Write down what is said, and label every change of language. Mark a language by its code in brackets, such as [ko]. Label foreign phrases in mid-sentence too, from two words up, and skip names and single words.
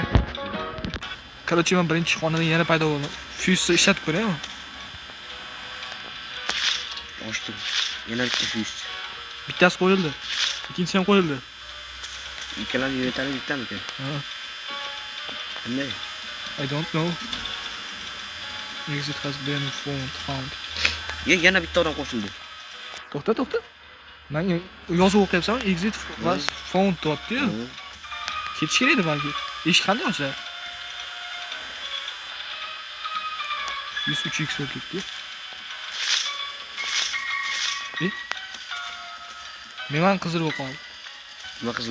[uz] Короче, men birinchi xonada yana paydo bo'ldim. Fyuzni ishlatib ko'raymi? Ochdim. Yana bitta fyuz. Bittasi qo'yildi. Ikkinchisi ham qo'yildi. Ikkalamiz inventarimiz bittami-ku? Ha. Qanday? [en] I don't know. Exit has been found. [uz] Yana bitta odam qo'shildi. To'xta. Men yozuv o'qiyapsan, [en] exit was found deyapti-yu. [uz] Ketish kerak edi balki. Eshik qanday ochiladi? 103x o'tibdi. Men qizil bo'lib qoldi. Nima qizil